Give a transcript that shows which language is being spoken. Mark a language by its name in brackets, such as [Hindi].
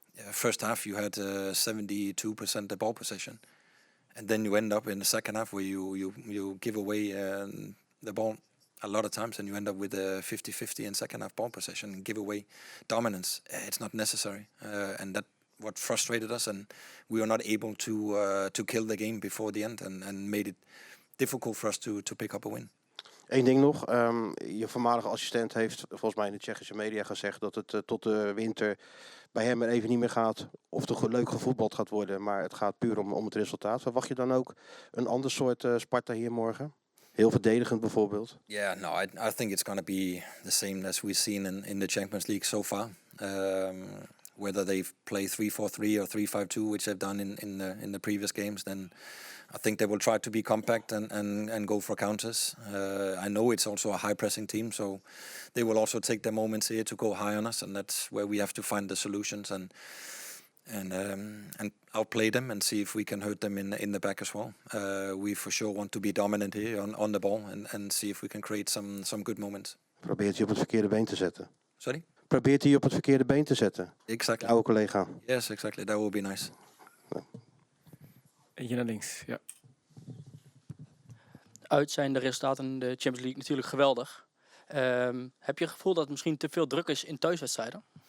[English] First half you had 72% the ball possession, and then you end up in the second half where you give away the ball a lot of times, and you end up with a 50-50 in second half ball possession and give away dominance. It's not necessary, and that what frustrated us, and we were not able to kill the game before the end, and made it difficult for us to pick up a win. [Dutch] Eén ding nog, je voormalige assistent heeft volgens mij in de Tsjechische media gezegd dat het tot de winter bij hem er even niet meer gaat of er leuk gevoetbald gaat worden, maar het gaat puur om het resultaat. Verwacht je dan ook een ander soort Sparta hier morgen? Heel verdedigend bijvoorbeeld? [English] Yeah, no, I think it's going to be the same as we've seen in the Champions League so far. Whether they've played 3-4-3 or 3-5-2, which they've done in the previous games, then I think they will try to be compact and go for counters. I know it's also a high pressing team, so they will also take their moments here to go high on us, and that's where we have to find the solutions and outplay them and see if we can hurt them in the back as well. We for sure want to be dominant here on the ball and see if we can create some good moments. [Dutch] Probeert hij op het verkeerde been te zetten? [English] Sorry? [Dutch] Probeert hij op het verkeerde been te zetten? [English] Exactly. [Dutch] Oude collega. [English] Yes, exactly. That would be nice. [Dutch] Eentje naar links, ja. Uit zijn de resultaten in de Champions League natuurlijk geweldig. Heb je het gevoel dat het misschien te veel druk is in thuiswedstrijden?